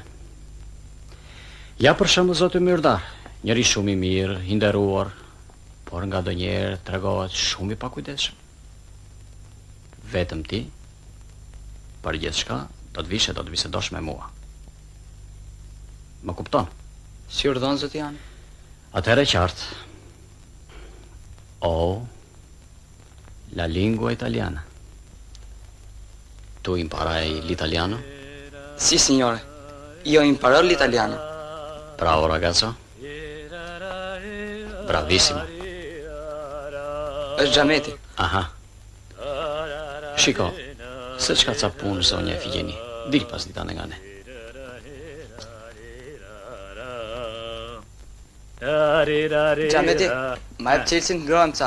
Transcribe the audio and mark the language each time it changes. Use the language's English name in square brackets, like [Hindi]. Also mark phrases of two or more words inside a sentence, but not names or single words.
[Albanian] Ja për shembull zoti Myrdar, njëri shumë i mirë, i nderuar, por nga ndonjëherë tregohet shumë i pakujdesshëm. Vetëm ti, për gjithçka, do të vish e do të bisedosh me mua. Më kupton? Si urdhon zoti Jani? Atëherë qartë. [Italian] La lingua italiana. Tu imparai l'italiano? Sì, signore. Io imparò l'italiano. Bravo ragazzo. Bravissimo. [Albanian] Është Xhameti. Aha. Shiko, se çka ca punë zonja Efigeni, dil pas ditane nga ne. Xhameti, ma jep Çelsin ngrohem ca.